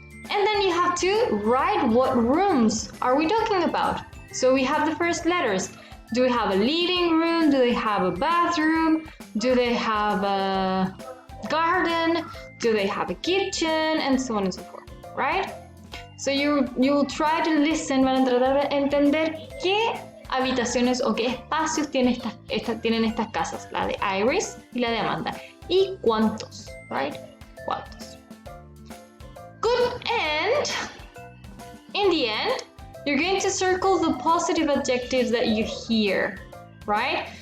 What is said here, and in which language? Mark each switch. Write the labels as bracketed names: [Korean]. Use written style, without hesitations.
[English] And then you have to write what rooms are we talking about. So we have the first letters. Do we have a living room? Do they have have a bathroom? Do they have a garden? Do they have a kitchen? And so on and so forth, right? So you'll try to listen, [Spanish] van a tratar de entender qué habitaciones o qué espacios tienen estas casas, la de Iris y la de Amanda. Y cuántos, right? Cuántos. [English] Good, and in the end, you're going to circle the positive adjectives that you hear, right?